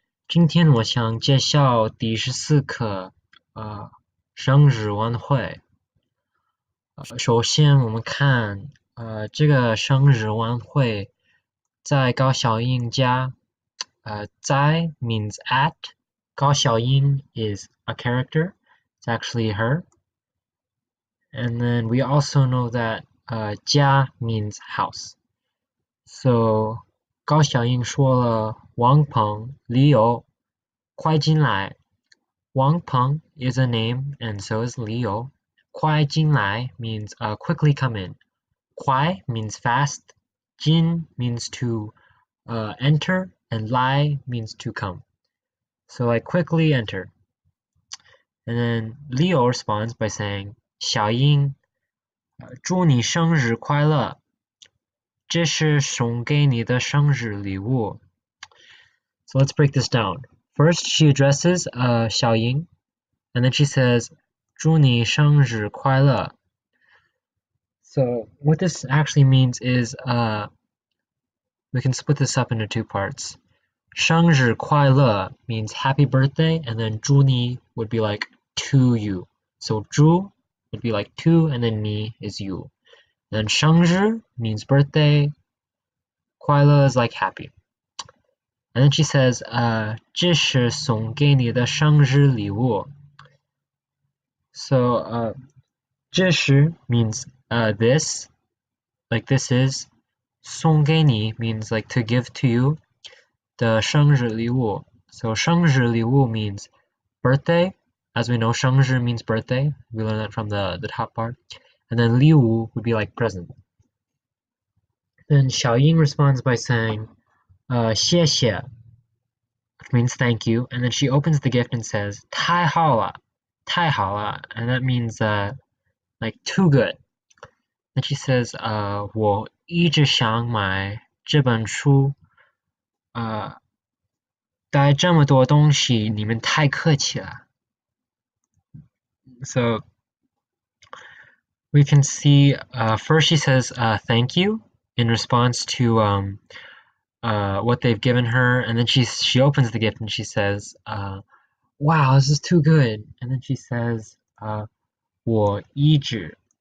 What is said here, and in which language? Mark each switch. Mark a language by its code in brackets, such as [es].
[zh] 今天我想介绍第14课，生日晚会。首先我们看，这个生日晚会在高小英家， [en] 在 means at，高小英 is a character, it's actually her. And then we also know that 家 means house. [zh] So 高小英说了王鹏、李友快进来。 [en] 王鹏 is a name and so is Leo. 快进来 means quickly come in. 快 means fast. 进 means to enter and 来 means to come. So like quickly enter. And then Leo responds by saying [zh] 小英祝你生日快乐。这是送给你的生日礼物。 [en] So let's break this down. First, she addresses Xiaoying, and then she says, [zh] 祝你生日快乐. [en] So what this actually means is we can split this up into two parts. 生日快乐 means happy birthday, and then 祝你 would be like to you. So 祝 would be like to, and then 你 is you. Then 生日 means birthday, 快乐 is like happy. And then she says, [zh] 这是送给你的生日礼物. [en] So, 这是 means this, like this is. 送给你 means like to give to you. [zh] 的生日礼物. [en] So, 生日礼物 means birthday. As we know, 生日 means birthday. We learned that from the top part. And then 礼物 would be like present. Then Xiaoying responds by saying, 谢谢, which means thank you. And then she opens the gift and says, [zh] 太好了, 太好了. [en] And that means like too good. Then she says, [zh] 我一直想买这本书，带这么多东西，你们太客气了。 [en] So we can see first she says thank you in response to what they've given her, and then she opens the gift and she says, wow, this is too good. And then she says, 我一直.